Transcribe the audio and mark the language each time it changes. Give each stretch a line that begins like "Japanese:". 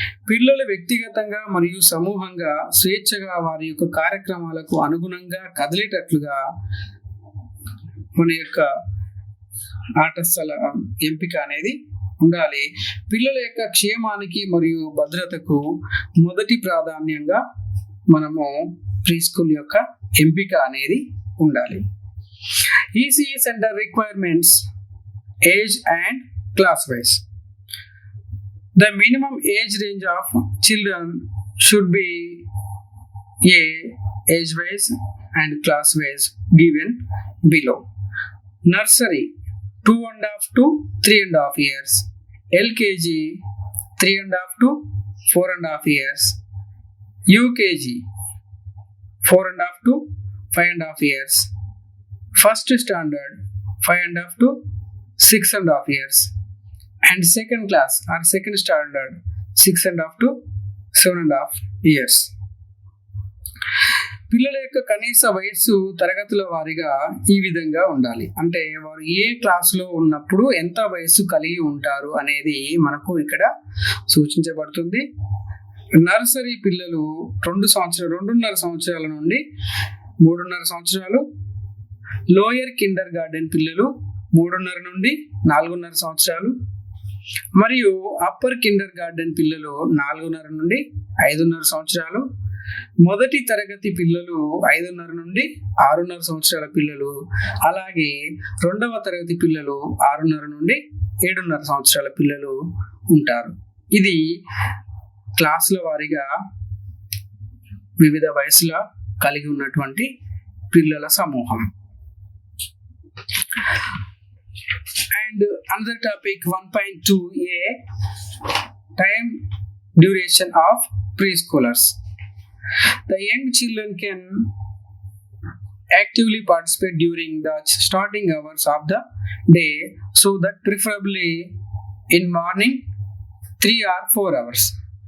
Telugu: పిల్లలు వ్యక్తిగతంగా మరియు సమూహంగా స్వేచ్ఛగా వారి యొక్క కార్యక్రమాలకు అనుగుణంగా కదిలేటట్లుగా మన యొక్క ఆట స్థల ఎంపిక అనేది ఉండాలి. పిల్లల యొక్క క్షేమానికి మరియు భద్రతకు మొదటి ప్రాధాన్యంగా మనము ప్రీ స్కూల్ యొక్క ఎంపిక అనేది ఉండాలి.
English: ECE center requirements, age and class wise. The minimum age range of children should be age wise and class wise given below. Nursery 2.5 to 3.5 years, LKG 3.5 to 4.5 years, UKG 4.5 to 5.5 years, first standard 5.5 to 6.5 years, and second class or second standard 6.5 to 7.5 years.
Telugu: పిల్లల యొక్క కనీస వయస్సు తరగతుల వారీగా ఈ విధంగా ఉండాలి. అంటే వారు ఏ క్లాసులో ఉన్నప్పుడు ఎంత వయస్సు కలిగి ఉంటారు అనేది మనకు ఇక్కడ సూచించబడుతుంది. నర్సరీ పిల్లలు 2.5 సంవత్సరాల నుండి 3.5 సంవత్సరాలు, లోయర్ కిండర్ గార్డెన్ పిల్లలు 3.5 నుండి 4.5 సంవత్సరాలు, మరియు అప్పర్ కిండర్ గార్డెన్ పిల్లలు 4.5 నుండి 5.5 సంవత్సరాలు, మొదటి తరగతి పిల్లలు 5.5 నుండి 6.5 సంవత్సరాల పిల్లలు, అలాగే 2వ తరగతి పిల్లలు 6.5 నుండి 7.5 సంవత్సరాల పిల్లలు ఉంటారు. ఇది క్లాసుల వారీగా వివిధ వయసుల కలిగి ఉన్నటువంటి పిల్లల సమూహం.
English: And another topic 1.2a, time duration of preschoolers. The young children can actively participate during the starting hours of the day, so that preferably in morning 3 or 4 hours.